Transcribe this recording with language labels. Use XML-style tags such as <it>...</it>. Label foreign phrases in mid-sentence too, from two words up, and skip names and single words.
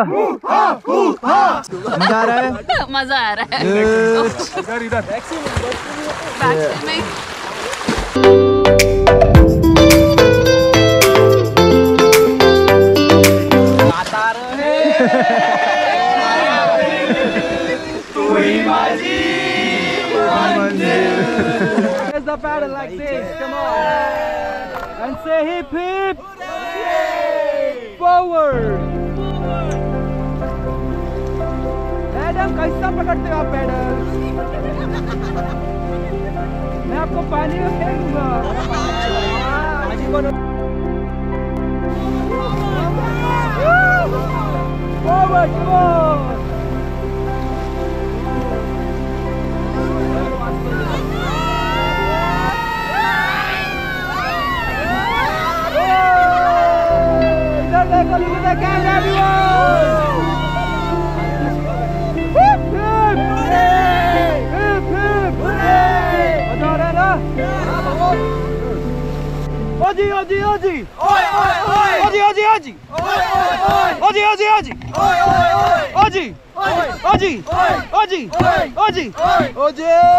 <hi>मजा आ रहा है? मजा आ रहा है. इधर Back में.</hi> <en>Raise the paddle like this, come on. And say hip hip. Forward.</en> <hi>मैडम कैसा पकड़ते हो आप पैडल? मैं आपको पानी में फेंक दूंगा.</hi> <en>Forward, come on. Look at the camera, everyone! Hip hip! Hip hip!</en> <hi>मजा आ रहा है ना? ओजी! ओजी! ओजी! ओजी! ओजी! ओजी!</hi>